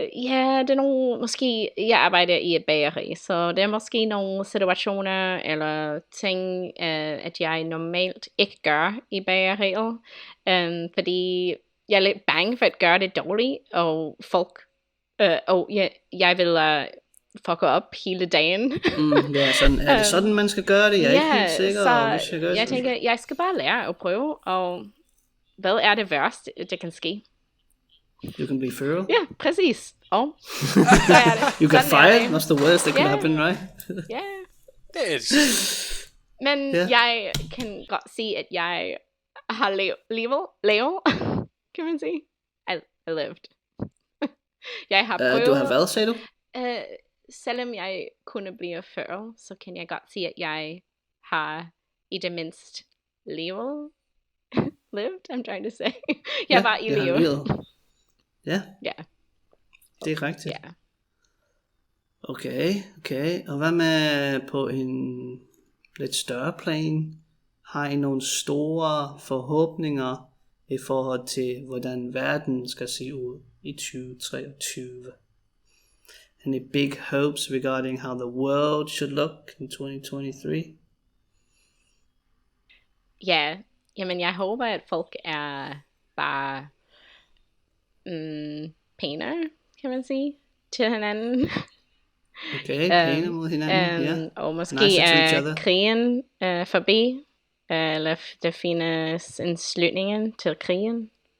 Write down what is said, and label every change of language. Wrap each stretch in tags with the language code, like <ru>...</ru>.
<da>Ja, det er nogle, måske, jeg arbejder i et bageri, så det er måske nogle situationer, eller ting, at jeg normalt ikke gør i bageriet, fordi jeg er lidt bange for at gøre det dårligt, og folk, og jeg vil fucker op hele dagen. Ja, sådan, er det sådan, man skal gøre det? Jeg er ikke helt sikker. Så jeg tænker, jeg skal bare lære at prøve, og hvad er det værste, det kan ske?</da> <en>You can be feral.</en> <da>Ja, præcis. Og så er det.</da> <en>You get fired, that's the worst that can happen, right?</en> <da>Ja. Det er men jeg kan godt sige, at jeg har levet, kan man sige.</da> <en>I lived.</en> <da>Jeg har prøvet. Du har hvad, sagde du? Selvom jeg kunne blive feral, så kan jeg godt sige, at jeg har i det mindste levet.</da> <en>Lived, I'm trying to say.</en> <da>Jeg var i live. Ja. Det er rigtigt. Ja. Okay. Og hvad med på en lidt større plan? Har I nogle store forhåbninger i forhold til, hvordan verden skal se ud i 2023?</da> <en>Any big hopes regarding how the world should look in 2023?</en> <da>Ja, jamen jeg håber, at folk er bare pænere, kan man sige, til hinanden. Okay, pænere mod hinanden, ja. Og måske er krigen forbi, eller der findes en slutning til krigen.</da>